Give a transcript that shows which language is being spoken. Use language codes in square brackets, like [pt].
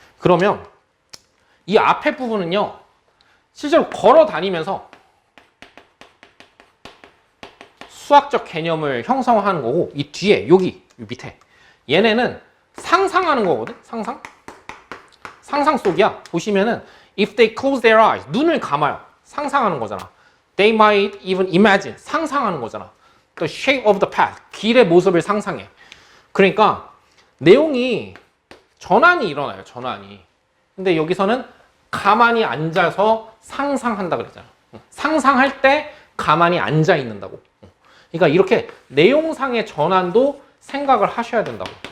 [ko] 그러면 이 앞에 부분은요. 실제로 걸어 다니면서 수학적 개념을 형성하는 거고 이 뒤에 여기 밑에 얘네는 상상하는 거거든. 상상 속이야. 보시면은 [en] if they close their eyes [ko] 눈을 감아요. 상상하는 거잖아. [en] They might even imagine [ko] 상상하는 거잖아. [en] The shape of the path [ko] 길의 모습을 상상해. 그러니까 내용이 전환이 일어나요. 전환이. 근데 여기서는 가만히 앉아서 상상한다 그랬잖아. 상상할 때 가만히 앉아 있는다고. 그러니까 이렇게 내용상의 전환도 생각을 하셔야 된다고.